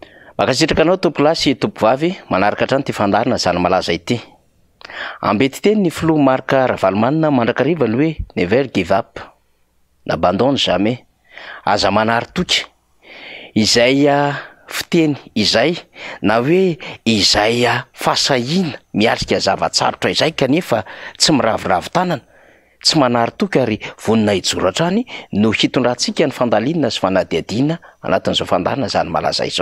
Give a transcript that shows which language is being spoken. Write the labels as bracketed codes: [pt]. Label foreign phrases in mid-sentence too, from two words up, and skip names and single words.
[mg] Makasitraka anao tompo lahy sy tompo vavy manaraka hatrany ty fandarina zany malaza ity. Ambety teny ny filoha Marc Ravalomanina mandrakarivany hoe [en] never give up, [fr] n'abandonne jamais, [mg] aza manary toky. Izay fiteny izay na hoe izay fasahina miarika zavatsarotra izay kanefa tsy miravoravo tanana, tsy manary toky ary vonina hijoro-hatrany no hitondrantsika ny fandalinana sy fanadihadiana anatin'izao fandarina zany malaza izao.